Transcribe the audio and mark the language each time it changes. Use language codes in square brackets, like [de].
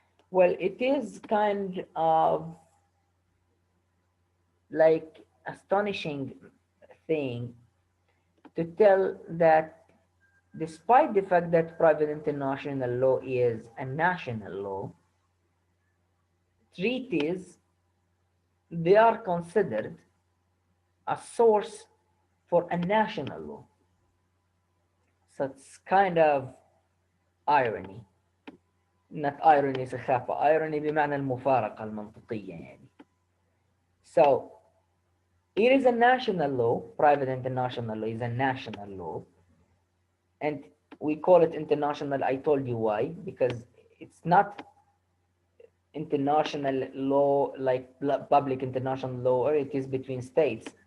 [en] Well, it is kind of like astonishing thing to tell that despite the fact that private international law is a national law, treaties, they are considered a source for a national law. So it's kind of irony. Not irony [ar] سخافة, [en] irony [ar] بمعنى المفارقة المنطقية يعني. [en] So it is a national law, private international law is a national law, and we call it international. I told you why, because it's not international law like public international law, or it is between states.